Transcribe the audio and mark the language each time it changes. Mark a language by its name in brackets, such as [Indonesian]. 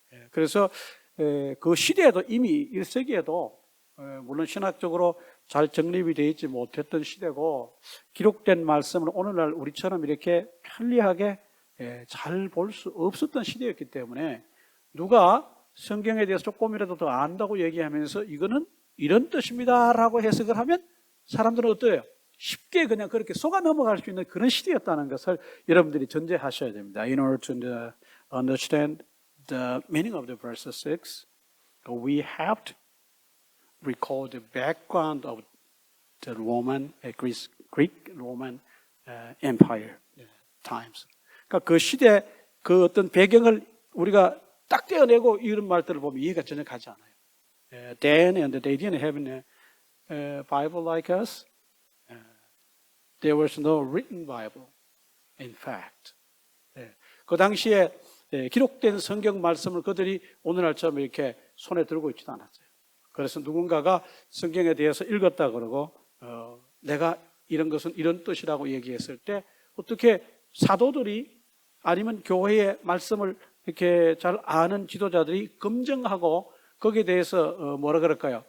[Korean] 그래서 그 시대에도 이미 1세기에도 물론 신학적으로 잘 정립이 되어 있지 못했던 시대고, 기록된 말씀을 오늘날 우리처럼 이렇게 편리하게 잘 볼 수 없었던 시대였기 때문에 누가 성경에 대해서 조금이라도 더 안다고 얘기하면서 이거는 이런 뜻입니다라고 해석을 하면 사람들은 어때요? 쉽게 그냥 그렇게 속아 넘어갈 수 있는 그런 시대였다는 것을 여러분들이 전제하셔야 됩니다. [English] In order to understand the meaning of the verse 6, we have to recall the background of the Roman, Greek-Roman Empire times. [Korean] 그러니까 그 시대 그 어떤 배경을 우리가 딱 떼어내고 이런 말들을 보면 이해가 전혀 가지 않아요. [English] Then and they didn't have a Bible like us. There was no written Bible, in fact. [Korean] 그 당시에 기록된 성경 말씀을 그들이 오늘날처럼 이렇게 손에 들고 있지도 않았어요. 그래서 누군가가 성경에 대해서 읽었다 그러고 내가 이런 것은 이런 뜻이라고 얘기했을 때 어떻게 사도들이 아니면 교회의 말씀을 이렇게 잘 아는 지도자들이 검증하고 거기에 대해서 뭐라 그럴까요?